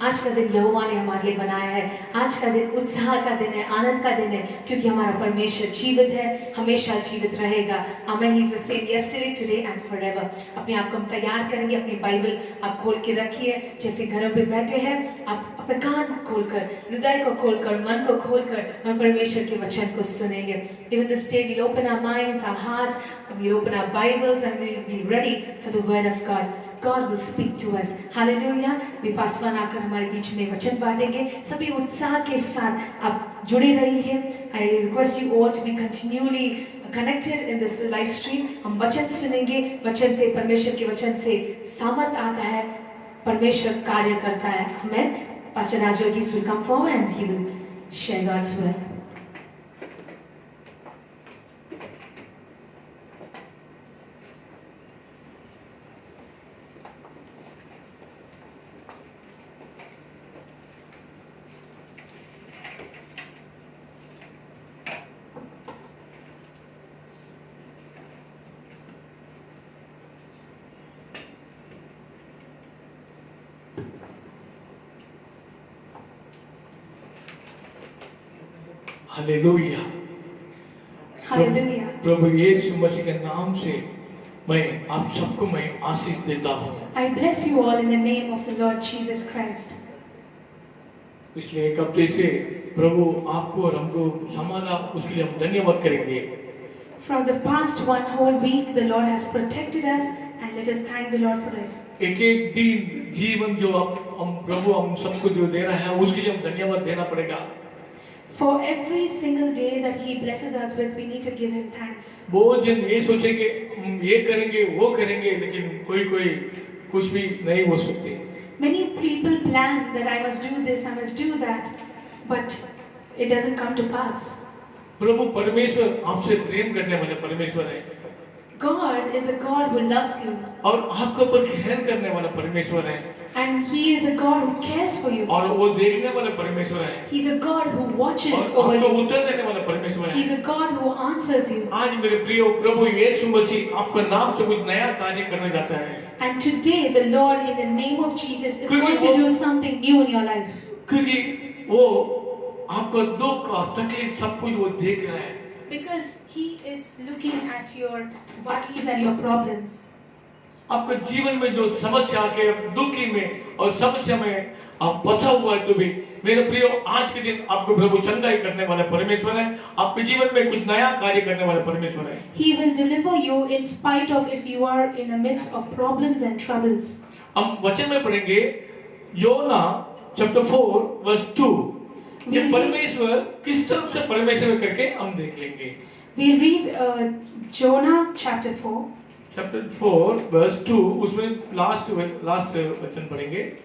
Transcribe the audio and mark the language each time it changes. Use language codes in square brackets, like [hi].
[hi] आज का दिन यहोवा ने हमारे लिए बनाया है। आज का दिन उत्साह का दिन है, आनंद का दिन है, क्योंकि हमारा परमेश्वर जीवित है, हमेशा जीवित रहेगा। आमेन। [en] He is the same yesterday, today and forever. [hi] अपने आप को हम तैयार करेंगे। अपनी बाइबल आप खोल के रखिए। जैसे घरों पे बैठे हैं, आप अपने कान खोलकर, हृदय को खोलकर, मन को खोलकर हम परमेश्वर के वचन को सुनेंगे। [en] Even this day we'll open our minds, our hearts, and we'll open our Bibles and we'll be ready for the word of God. God will speak to us. Hallelujah. [hi] वे पासवान आकर हमारे बीच में वचन बांटेंगे। सभी उत्साह के साथ आप जुड़े रहिए। [en] I request you all to be continually connected in this live stream. [hi] हम वचन सुनेंगे। वचन से, परमेश्वर के वचन से सामर्थ आता है, परमेश्वर कार्य करता है। [en] Amen. Pastor Rajogis will come forward and he will share God's word. [hi] Hallelujah. [en] Hallelujah. [hi] प्रभु यीशु मसीह के नाम से मैं आप सबको मैं आशीष देता हूँ। [en] I bless you all in the name of the Lord Jesus Christ. [hi] इसलिए एक हफ्ते से प्रभु आपको और हमको संभाला, उसके लिए हम धन्यवाद करेंगे। [en] From the past one whole week, the Lord has protected us, and let us thank the Lord for it. [hi] एक एक दिन जीवन जो हम प्रभु हम सबको जो दे रहा है, उसके लिए हम धन्यवाद देना पड़ेगा। [en] For every single day that He blesses us with, we need to give Him thanks. [hi] बहुत जन ये सोचे कि हम ये करेंगे वो करेंगे, लेकिन कोई कुछ भी नहीं हो सकते। [en] Many people plan that I must do this, I must do that, but it doesn't come to pass. [hi] प्रभु परमेश्वर आपसे प्रेम करने वाला परमेश्वर है, [en] God is a God who loves you, [hi] और आपके ऊपर खेल करने वाला परमेश्वर है, [en] and He is a God who cares for you. [hi] और वो देखने वाला परमेश्वर है, [en] He's a God who watches [hi] और [en] over [hi] आपको [en] you. [hi] उत्तर देने वाला परमेश्वर है। [en] He's a God who answers you. [hi] आज मेरे प्रिय प्रभु यीशु मसीह आपका नाम से कुछ नया कार्य करने जाता है, [en] And today the Lord in the name of Jesus is [hi] क्योंकि [en] going to [hi] वो- [en] do something new in your life. [hi] क्योंकि वो आपका दुख और तकलीफ सब कुछ वो देख रहा है। [en] Because He is looking at your worries and your problems. [hi] आपके जीवन में जो समस्या के दुखी में और समस्या में आप फंसा हुआ है, तो भी मेरे प्रियो आज के दिन आपको प्रभु चंगाई करने वाला परमेश्वर है, आपके जीवन में कुछ नया कार्य करने वाला परमेश्वर है। [en] He will deliver you in spite of if you are in the midst of problems and troubles. [hi] हम वचन में पढ़ेंगे योना चैप्टर 4 वर्स 2। ये परमेश्वर किस तरफ से परमेश्वर करके हम देख लेंगे। [en] We'll read Jonah chapter 4. [hi] Chapter 4 verse 2, उसमें लास्ट वचन पढ़ेंगे।